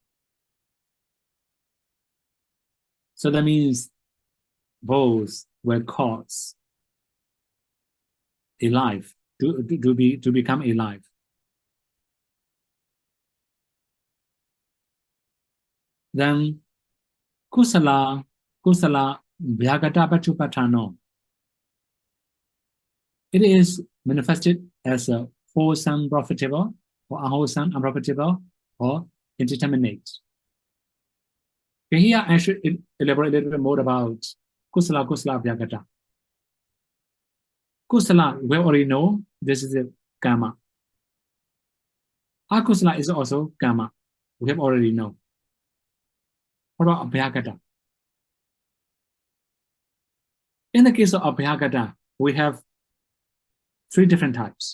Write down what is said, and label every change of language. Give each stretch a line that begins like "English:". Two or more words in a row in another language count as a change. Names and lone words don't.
English: So that means both will cause a life to become alive.
Pali: Then kusala vyagata pachupatano.
English: It is manifested as a wholesome, profitable, or unwholesome, unprofitable, or indeterminate. Okay, here I should elaborate a little bit more about
Pali: kusala vyagata.
English: Kusala, we already know this is a karma. Akusala is also karma. We have already know. What about abhyagata? In the case of abhyagata, we have 3 different types.